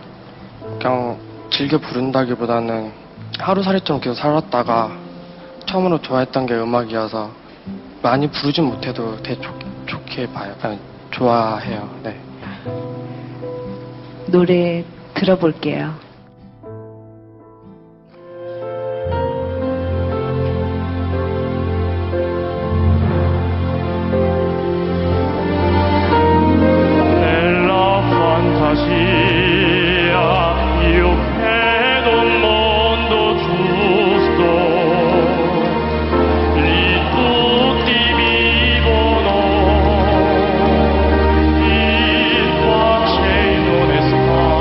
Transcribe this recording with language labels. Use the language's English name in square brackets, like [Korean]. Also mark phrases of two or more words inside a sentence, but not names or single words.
[Korean] 그냥 즐겨 부른다기보다는 하루살이처럼 계속 살았다가 처음으로 좋아했던 게 음악이어서 많이 부르진 못해도 되게 좋게 봐요. 아니, 좋아해요. 네. 노래 들어볼게요. [Italian] Nella fantasia io credo un mondo giusto, lì tutti vivono in pace e in onestà.